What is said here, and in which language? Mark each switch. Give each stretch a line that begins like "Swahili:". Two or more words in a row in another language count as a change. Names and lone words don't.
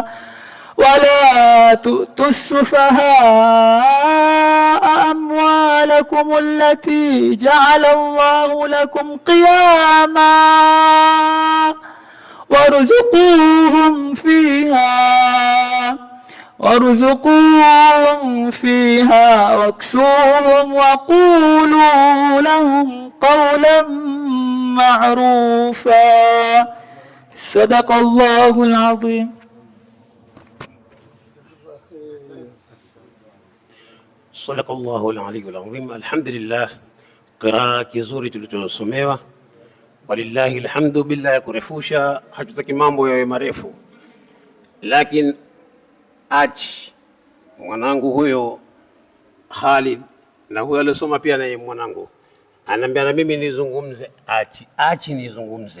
Arabic: ولا تؤتوا السفهاء أموالكم التي جعل الله لكم قياما وارزقوهم فيها واكسوهم وقولوا لهم قولا معروفا. صدق الله العظيم. صدق الله العلي العظيم. الحمد لله.
Swahili: قراءة kizuri tulichosomewa,
Arabic: ولله الحمد.
Swahili: Bila ya kurefusha, hatutaki mambo yawe marefu. lakini achi mwanangu huyo Khalid na huyo alisoma pia naye mwanangu ananiambia na mimi nizungumze, achi nizungumze.